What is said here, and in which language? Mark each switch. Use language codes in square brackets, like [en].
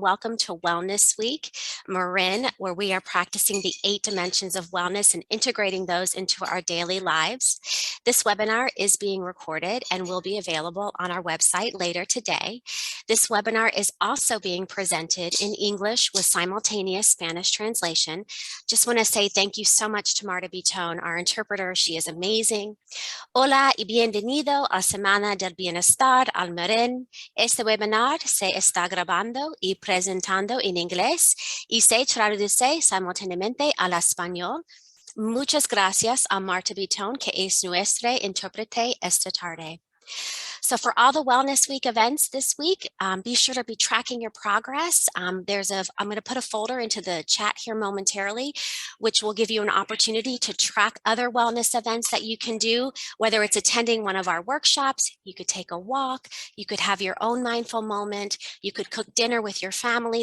[en] Welcome to Wellness Week, Marin, where we are practicing the 8 dimensions of wellness and integrating those into our daily lives. This webinar is being recorded and will be available on our website later today. This webinar is also being presented in English with simultaneous Spanish translation. Just want to say thank you so much to Marta Bitone, our interpreter. She is amazing. [es] Hola y bienvenido a Semana del Bienestar al Marin. Este webinar se está grabando y presentando en inglés y se traduce simultáneamente al español. Muchas gracias a Marta Bitone, que es nuestra intérprete esta tarde. [en] So for all the Wellness Week events this week, be sure to be tracking your progress. I'm going to put a folder into the chat here momentarily, which will give you an opportunity to track other wellness events that you can do, whether it's attending one of our workshops, you could take a walk, you could have your own mindful moment, you could cook dinner with your family.